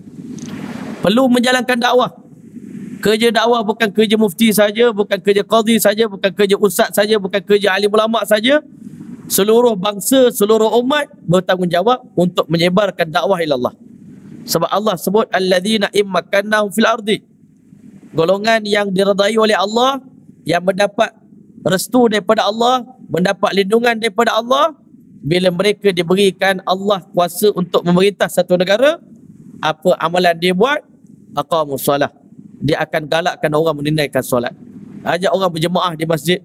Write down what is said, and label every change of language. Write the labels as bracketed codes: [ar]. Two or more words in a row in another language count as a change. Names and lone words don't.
[ms] Perlu menjalankan dakwah. Kerja dakwah bukan kerja mufti saja, bukan kerja qadhi saja, bukan kerja ustaz saja, bukan kerja alim ulama saja. Seluruh bangsa, seluruh umat bertanggungjawab untuk menyebarkan dakwah ilallah. Sebab Allah sebut [ar] الذين إن مكناهم في الأرض. [ms] Golongan yang diredai oleh Allah, yang mendapat restu daripada Allah, mendapat lindungan daripada Allah, bila mereka diberikan Allah kuasa untuk memerintah satu negara, apa amalan dia buat? [ar] أقاموا الصلاة. [ms] Dia akan galakkan orang menunaikan solat. Ajak orang berjemaah di masjid.